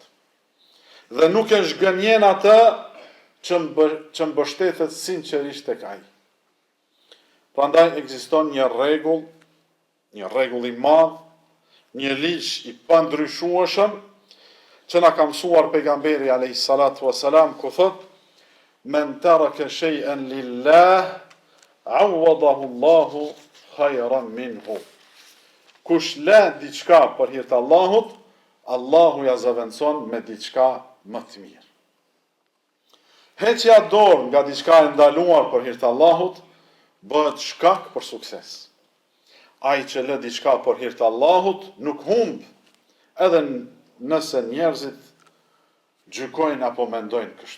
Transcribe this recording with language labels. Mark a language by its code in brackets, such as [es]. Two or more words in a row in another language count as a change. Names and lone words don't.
[sq] Dhe nuk e zhgënjen atë që mbështetet sinqerisht tek ai. Prandaj ekziston një rregull i madh, një ligj i pandryshueshëm që na ka mësuar pejgamberi [ar] عليه الصلاة والسلام [sq] ku thot: [ar] "من ترك شيئا لله عوضه الله خيرا منه." [sq] Kush lë diçka për hir të Allahut, Allahu ja zaventson me diçka më të mirë. Heqja dorë nga diçka e ndaluar për hir të Allahut bëhet shkak për sukses. Ai që lë diçka për hir të Allahut nuk humb, edhe nëse njerëzit gjykojnë apo mendojnë kështu.